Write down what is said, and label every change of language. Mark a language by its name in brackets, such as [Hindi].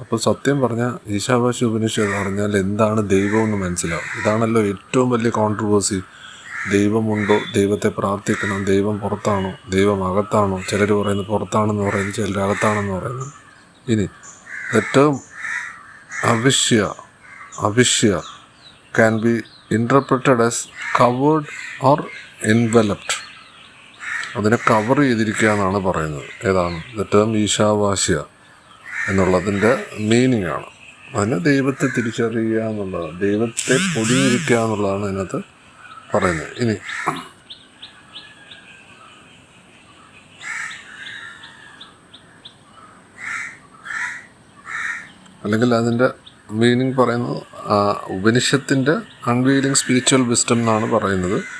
[Malayalam] അപ്പോൾ സത്യം പറഞ്ഞാൽ ഈശാവാസ്യ ഉപനിഷത്ത് പറഞ്ഞാൽ എന്താണ് ദൈവം എന്ന് മനസ്സിലാവും. ഇതാണല്ലോ ഏറ്റവും വലിയ കോൺട്രവേഴ്സി. ദൈവമുണ്ടോ? ദൈവത്തെ പ്രാർത്ഥിക്കണം. ദൈവം പുറത്താണോ? ദൈവം അകത്താണോ? ചിലർ പറയുന്നത് പുറത്താണെന്ന് പറയുന്നു, ചിലർ അകത്താണെന്ന് പറയുന്നു. ഇനി the term [English] Avishya can be interpreted as covered or enveloped. [Malayalam] അതിനെ കവർ ചെയ്തിരിക്കുക എന്നാണ് പറയുന്നത്. ഏതാണ് ദ ടേം ഈശാവാസ്യ എന്നുള്ളതിൻ്റെ മീനിങ് ആണ്. അതിന് ദൈവത്തെ തിരിച്ചറിയുക എന്നുള്ളത്, ദൈവത്തെ പൊതിഞ്ഞിരിക്കുക എന്നുള്ളതാണ് അതിനകത്ത് പറയുന്നത്. ഇനി അല്ലെങ്കിൽ അതിൻ്റെ മീനിങ് പറയുന്നത് ഉപനിഷത്തിൻ്റെ അൺവീലിംഗ് സ്പിരിച്വൽ വിസ്ഡം എന്നാണ് പറയുന്നത്.